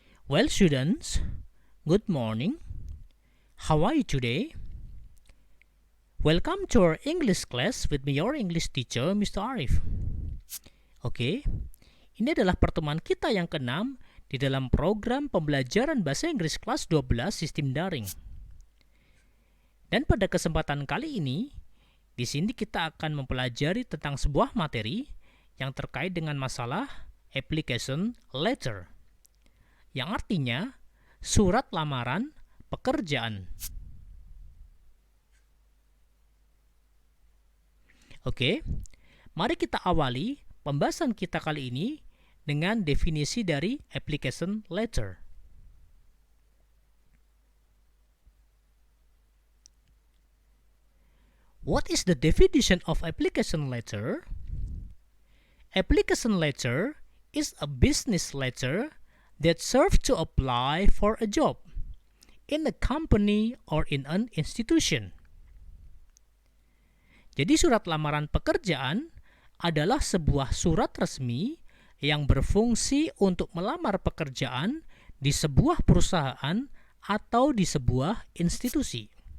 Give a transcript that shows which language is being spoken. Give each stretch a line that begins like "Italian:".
English: Well students, good morning. How are you today? Welcome to our English class with me, your English teacher, Mr. Arif.
Indonesian: Oke, ini adalah pertemuan kita yang ke-6 di dalam program pembelajaran bahasa Inggris kelas 12 sistem daring. Dan pada kesempatan kali ini, di sini kita akan mempelajari tentang sebuah materi yang terkait dengan masalah application letter, yang artinya surat lamaran pekerjaan. Oke, mari kita awali pembahasan kita kali ini dengan definisi dari application letter.
English: What is the definition of application letter? Application letter is a business letter that serves to apply for a job in a company or in an institution.
Indonesian: Jadi surat lamaran pekerjaan adalah sebuah surat resmi yang berfungsi untuk melamar pekerjaan di sebuah perusahaan atau di sebuah institusi.